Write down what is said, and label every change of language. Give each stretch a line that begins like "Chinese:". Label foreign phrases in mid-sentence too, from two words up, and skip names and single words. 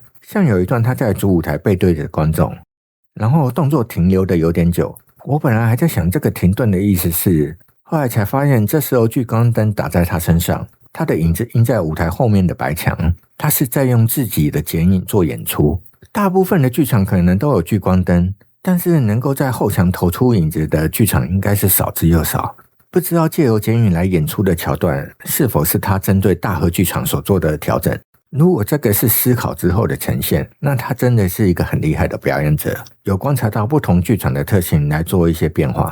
Chinese: 像有一段她在主舞台背對着觀眾，然後動作停留的有點久。我本來還在想這個停頓的意思是，後來才發現這時候聚光燈打在她身上，她的影子映在舞台後面的白牆，她是在用自己的剪影做演出。大部分的劇場可能都有聚光燈，但是能夠在後牆投出影子的劇場應該是少之又少。不知道借由剪影來演出的橋段，是否是他針對大河劇場所做的調整？如果這個是思考之後的呈現，那他真的是一個很厲害的表演者，有觀察到不同劇場的特性來做一些變化。